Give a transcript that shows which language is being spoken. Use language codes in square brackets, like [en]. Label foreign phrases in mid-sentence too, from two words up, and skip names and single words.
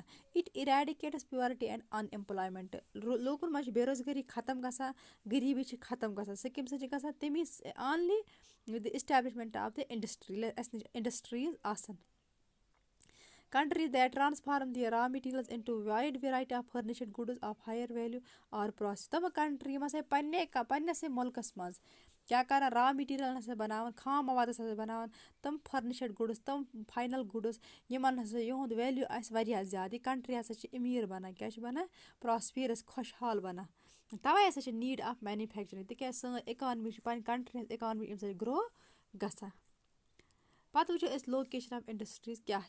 [en] it eradicates poverty and unemployment [ks] لوٗکَن منٛز چھِ بے روزگٲری ختم گژھان غریٖبی چھِ ختم گژھان سُہ کَمہِ سۭتۍ چھِ گژھان تَمی [en] only with the establishment of the industry [ks] ییٚلہِ اَسہِ نِش اِنڈسٹریٖز آسان. [en] countries that transform their raw materials into wide variety of furnished goods of higher value or process. [ks] تِم country یِم ہسا پنٛنِسٕے مُلکَس منٛز کیٛاہ کَران [en] raw material [ks] ہسا بَناوان خام موادَس ہسا بَناوان تِم [en] furnished goods [ks] تِم [en] final goods [ks] یِمن ہسا یِہُنٛد ویلیوٗ آسہِ واریاہ زیادٕ یہِ کَنٹری ہسا چھِ أمیٖر بَنان کیٛاہ چھِ بَنان پرٛاسپیرَس خۄشحال بَنان تَوَے ہسا چھِ [en] need of manufacturing [ks] تِکیٛازِ سٲنۍ اِکانمی چھِ پنٕنہِ کَنٹری ہٕنٛز اِکانمی اَمہِ سۭتۍ گرٛو گژھان پَتہٕ وٕچھو أسۍ [en] location of industries [ks] کیٛاہ